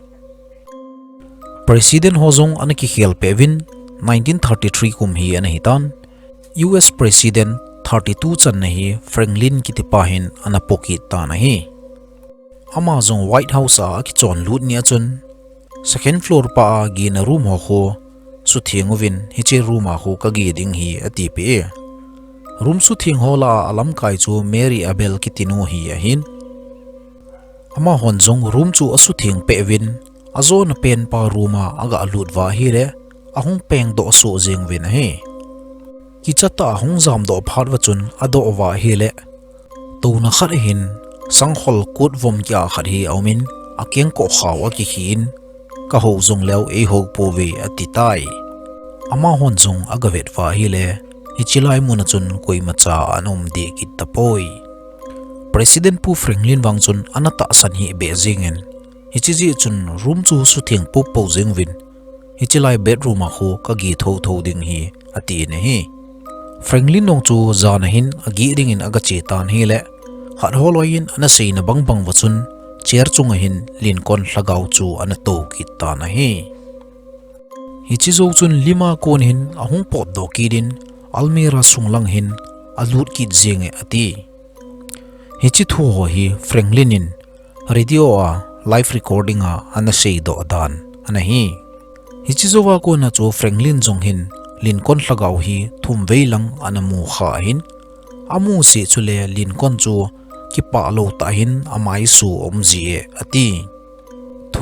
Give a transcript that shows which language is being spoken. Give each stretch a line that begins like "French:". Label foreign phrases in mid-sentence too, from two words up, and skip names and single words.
Thado Chin: President hozong ana ki khel pevin 1933 kum hi ana hitan US President 32 chan na hi Franklin ki tipa hin ana poki ta na hi Amazon White House a ki chon lut ni achun
English: second floor
Thado Chin: pa gi na room ho kho su thingovin hi che room a kho ka gi ding hi ati pe room su thing hola alam kai chu Mary Abel ki tinu hi a hin ama honjong room chu asu thing pe win azon pen pa rooma aga lut wa hi re ahung peng do so jeng win he ki chata hung jam do pharwa chun ado wa hi le to na khat hin sanghol kut vom kya khat hi aumin akeng ko khawa ki hin ka ho jong lew e ho po we ati tai ama hon jong agavet wa hi le hichilai mun chun koi macha anom de ki tapoi President pu Franklin wang chun anata san hi beijing en hichiji chun room chu su thing pu po jing win hichilai bedroom a kho ka gi tho ding hi ati ne hi Franklin nong chu zana hin agi ring in aga che tan hi le hat holoin ana sein bang wachun chair chunga hin Lincoln Lhagao chu ana to ki ta na hi hichi zo chun lima kon hin ahung pot do ki din almira sunglang hin alut ki jenge ati hichi thu ho hi Franklin in radio a
English: live recording
Thado Chin: a ana sei do dan ana hi hichi zo wa ko na chu Franklin jong hin Lincoln Lhagao hi thum veilang anamu kha hin amu si chule Lincoln chu ki pa lo ta hin amai su omji e ati thu